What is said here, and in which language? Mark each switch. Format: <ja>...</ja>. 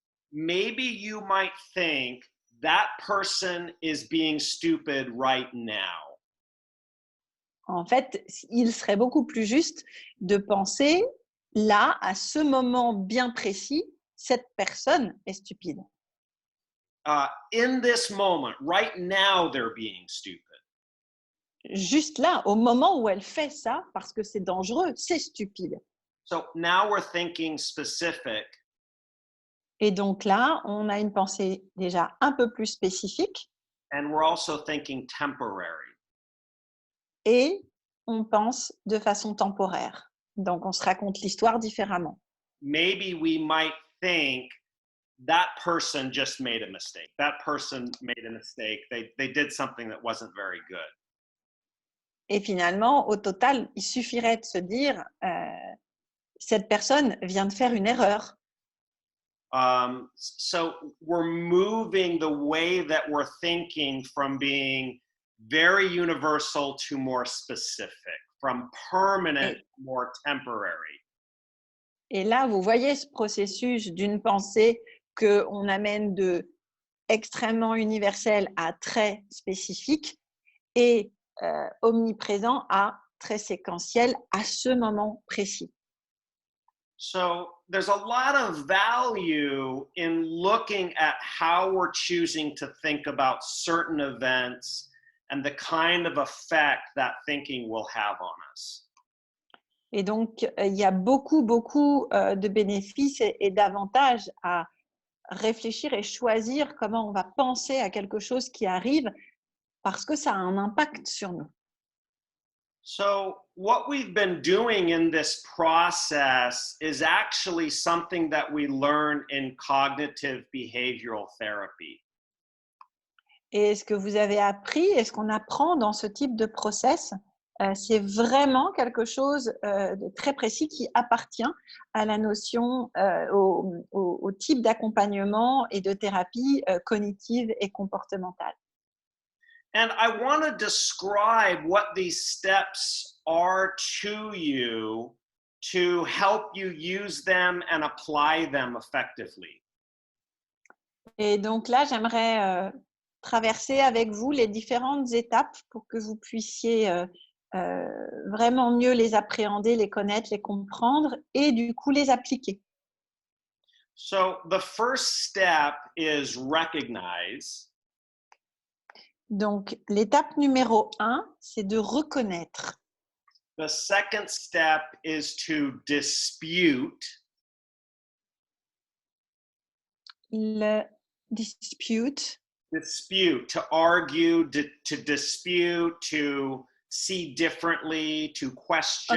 <en>Maybe you might think that person is being stupid right now.</en> <fr>En fait, il serait beaucoup plus juste de penser là, à ce moment bien précis, cette personne est stupide.</fr> <en>In this moment, right now, they're being stupid.</en> <fr>Juste là, au moment où elle fait ça, parce que c'est dangereux, c'est stupide.</fr> <en>So now we're thinking specific.</en> <fr>Et donc là, on a une pensée déjà un peu plus spécifique</fr> <en>And we're also thinking temporary.</en> <fr>et on pense de façon temporaire. Donc on se raconte l'histoire différemment.</fr> <en>Maybe we might think that person just made a mistake. That person made a mistake. They did something that wasn't very good.</en> <fr>Et finalement, au total, il suffirait de se dire cette personne vient de faire une erreur.</fr> <en>So we're moving the way that we're thinking from being very universal to more specific, from permanent to more temporary.</en> <fr>Et là, vous voyez ce processus d'une pensée qu'on amène de extrêmement universel à très spécifique et omniprésent à très séquentiel à ce moment précis.</fr> <en>So there's a lot of value in looking at how we're choosing to think about certain events and the kind of effect that thinking will have on us.</en> <fr>Et donc, il y a beaucoup de bénéfices et d'avantages à réfléchir et choisir comment on va penser à quelque chose qui arrive parce que ça a un impact sur nous.</fr> <en>So, what we've been doing in this process is actually something that we learn in cognitive behavioral therapy.</en> <fr>Et ce que vous avez appris et ce qu'on apprend dans ce type de process, c'est vraiment quelque chose de très précis qui appartient à la notion, au type d'accompagnement et de thérapie cognitive et comportementale.</fr> <en>And I want to describe what these steps are to you to help you use them and apply them effectively.</en> <fr>Et donc là, j'aimerais traverser avec vous les différentes étapes pour que vous puissiez vraiment mieux les appréhender, les connaître, les comprendre et du coup les appliquer.</fr> <en>So, the first step is recognize.</en> <fr>Donc, l'étape numéro 1, c'est de reconnaître.</fr> <en>The second step is to dispute.</en> <fr>dispute.</fr> <en>Dispute, to argue, to dispute, to see differently, to question.</en>